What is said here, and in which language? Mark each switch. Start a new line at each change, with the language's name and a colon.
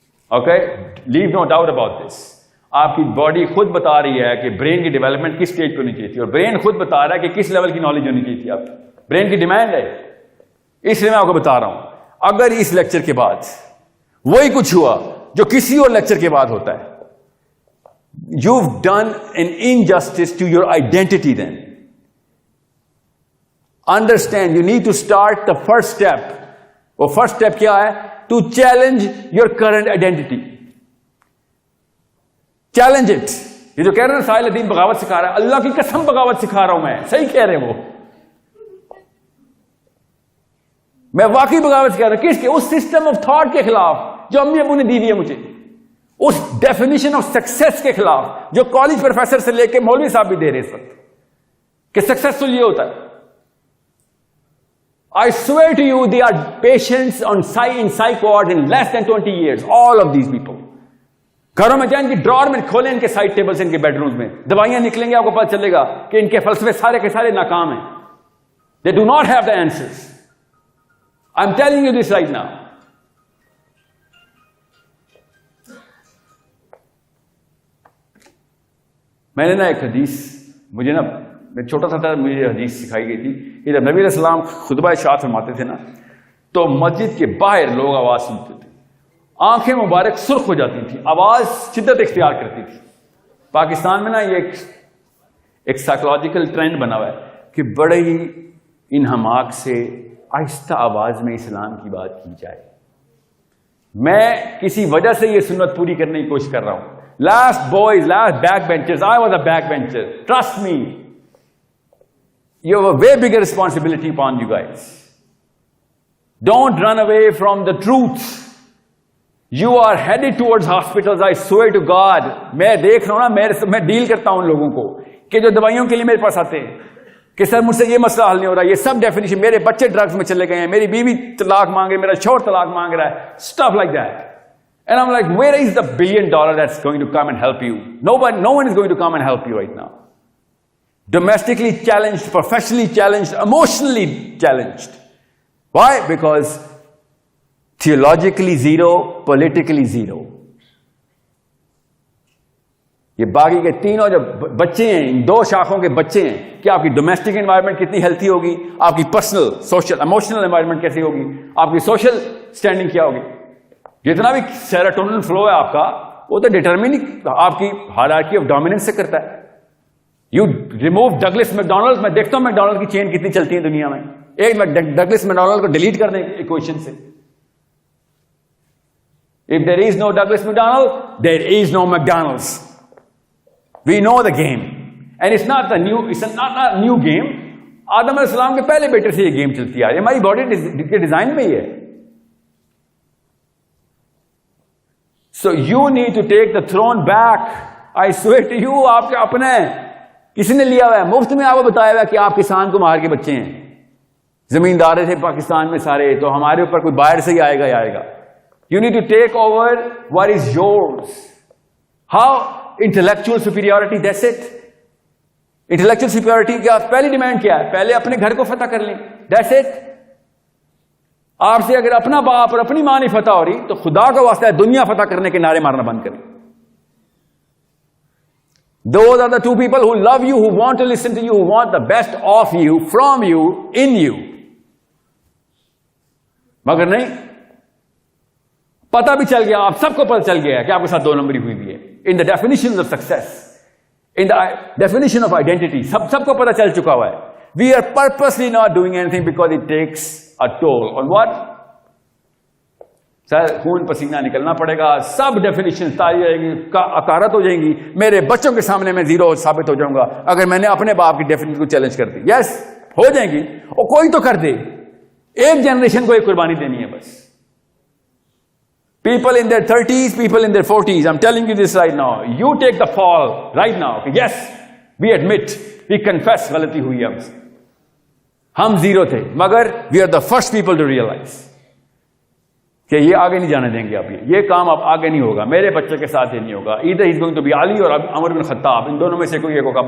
English: Okay, leave no doubt about this.
Urdu: آپ کی body خود بتا رہی ہے کہ برین کی ڈیولپمنٹ کس اسٹیج پہ ہونی چاہیے تھی, اور برین خود بتا رہا ہے کہ کس لیول کی نالج ہونی چاہیے تھی. آپ برین کی ڈیمانڈ ہے, اس لیے میں آپ کو بتا رہا ہوں. اگر اس لیکچر کے بعد وہی کچھ ہوا جو کسی اور لیکچر کے بعد ہوتا ہے,
English: you've done an injustice to your identity then. Understand, you need to start the first step.
Urdu: وہ first step کیا ہے؟
English: To challenge your current identity. Challenge it.
Urdu: یہ جو کہہ رہے ہیں ساحل الدین بغاوت سکھا رہا ہے, اللہ کی قسم بغاوت سکھا رہا ہوں میں, صحیح کہہ رہے ہیں وہ, میں واقعی بغاوت سکھا رہا ہوں. کس کے؟ اس سسٹم آف تھاٹ کے خلاف جو امی ابو نے دی ہوئی ہے مجھے, اس ڈیفینیشن آف سکسیس کے خلاف جو کالج پروفیسر سے لے کے مولوی صاحب بھی دے رہے اس وقت کہ سکسیسفل یہ ہوتا ہے.
English: I swear to you, they are patients in psych ward in less than 20 years. All of these people.
Urdu: گھروں میں جائیں, ان کی ڈرار میں کھولیں, ان کے سائڈ ٹیبلز, ان کے بیڈ رومز میں دوائیاں نکلیں گے, آپ کو پتہ چلے گا کہ ان کے فلسفے سارے کے سارے ناکام ہیں.
English: They do not have the answers. I'm telling you this right now.
Urdu: میں نے نا ایک حدیث, مجھے نا میں چھوٹا سا تھا, مجھے حدیث سکھائی گئی تھی کہ جب نبی علیہ السلام خطبہ ارشاد فرماتے تھے نا تو مسجد کے باہر لوگ آواز سنتے تھے, آنکھیں مبارک سرخ ہو جاتی تھی, آواز شدت اختیار کرتی تھی. پاکستان میں نا یہ ایک سائیکولوجیکل ٹرینڈ بنا ہوا ہے کہ بڑے ہی انہماک سے آہستہ آواز میں اسلام کی بات کی جائے. میں کسی وجہ سے یہ سنت پوری کرنے کی کوشش کر رہا ہوں.
English: Last boys, last backbenchers, I was a backbencher. Trust me. You have a way bigger responsibility upon you guys. Don't run away from the truth. You are headed towards hospitals, I swear to God.
Urdu: میں دیکھ رہا ہوں نا, میں deal کرتا ہوں ان لوگوں کو کہ جو دوائیوں کے لیے میرے پاس آتے ہیں کہ سر مجھ سے یہ مسئلہ حل نہیں ہو رہا, یہ سب ڈیفینیشن, میرے بچے ڈرگز میں چلے گئے ہیں, میری بیوی طلاق مانگ رہی ہے, میرا شوہر طلاق مانگ رہا ہے,
English: stuff like that. And I'm like, where is the $1 billion that's going to come and help you? No one is going to come and help you right now. Domestically challenged, professionally challenged, emotionally challenged. Why? Because theologically zero, politically zero.
Urdu: یہ باقی کے تینوں جو بچے ہیں, ان دو شاخوں کے بچے ہیں, کہ آپ کی ڈومیسٹک انوائرمنٹ کتنی ہیلتھی ہوگی, آپ کی پرسنل, سوشل, ایموشنل انوائرمنٹ کیسی ہوگی, آپ کی سوشل اسٹینڈنگ کیا ہوگی. جتنا بھی سیروٹونن فلو ہے آپ کا, وہ تو ڈیٹرمننگ آپ کی ہائرارکی آف ڈومیننس سے کرتا ہے.
English: you remove
Urdu: ڈگلس میکڈونلڈ, میں دیکھتا ہوں میکڈونلڈ کی چین کتنی چلتی ہے دنیا میں, ایک میں ڈگلس میکڈونلڈ کو ڈیلیٹ کر دیں ایکویشن سے.
English: If there is no Douglas McDonald, there is no McDonald's. We know the game. And it's not a new game.
Urdu: آدم علیہ السلام کے پہلے بیٹے سے یہ گیم چلتی آ رہی ہے, ہماری باڈی کے ڈیزائن میں ہی ہے.
English: So you need to take the throne back. I swear to you,
Urdu: آپ کے اپنے کسی نے لیا ہوا ہے, مفت میں آپ کو بتایا ہوا ہے کہ آپ کسان کو مار کے بچے ہیں, زمیندار تھے پاکستان میں سارے, تو ہمارے اوپر کوئی باہر سے ہی آئے گا.
English: You need to take over what is yours. How? Intellectual superiority, that's it.
Urdu: Intellectual superiority کیا پہلی ڈیمانڈ کیا ہے؟ پہلے اپنے گھر کو فتح کر لیں,
English: that's it.
Urdu: آپ سے اگر اپنا باپ اور اپنی ماں نہیں فتح ہو رہی تو خدا کا واسطہ ہے دنیا فتح کرنے کے نعرے مارنا بند کریں.
English: Those are the two people who love you, who want to listen to you, who want the best of you, from you, in you.
Urdu: مگر نہیں, پتہ بھی چل گیا, آپ سب کو پتہ چل گیا کہ آپ کے ساتھ 2 نمبری ہوئی بھی ہے.
English: In the definition of success, in the definition of identity,
Urdu: سب کو پتہ چل چکا ہوا ہے.
English: We are purposely not doing anything because it takes a toll on what?
Urdu: سر خون پسینہ نکلنا پڑے گا, سب ڈیفینیشن تاری رہے گی, اکارت ہو جائیں گی, میرے بچوں کے سامنے میں زیرو ثابت ہو جاؤں گا اگر میں نے اپنے باپ کی ڈیفینیشن کو چیلنج کر دی. یس, ہو جائیں گی, اور کوئی تو کر دے. ایک جنریشن کو ایک قربانی دینی ہے بس.
English: People in their 30s, people in their 40s, I'm telling you this right now. You take the fall right now. Yes, we admit, we confess
Urdu: غلطی ہوئی ہے ہم سے. ہم زیرو تھے, مگر
English: we are the first people to realize
Urdu: کہ یہ آگے نہیں جانے دیں گے. اب یہ کام اب آگے نہیں ہوگا, میرے بچے کے ساتھ یہ نہیں ہوگا.
English: Either he's going to be
Urdu: علی اور عمر بن خطاب, ان دونوں میں سے کوئی ایک ہوگا.